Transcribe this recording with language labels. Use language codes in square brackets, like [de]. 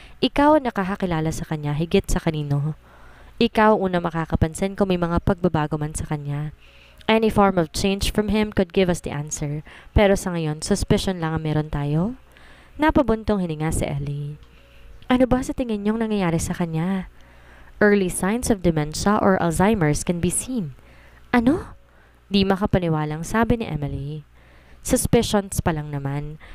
[tl] Ikaw ang nakakakilala sa kanya higit sa kanino. Ikaw una makakapansin kung may mga pagbabago man sa kanya. [en] Any form of change from him could give us the answer. [tl] Pero sa ngayon, suspicion lang ang meron tayo. Napabuntong hininga si Ellie. Ano ba sa tingin niyong nangyayari sa kanya? [en] Early signs of dementia or Alzheimer's can be seen. [tl] Ano? Di makapaniwalang sabi ni Emily. Suspicions pa lang naman.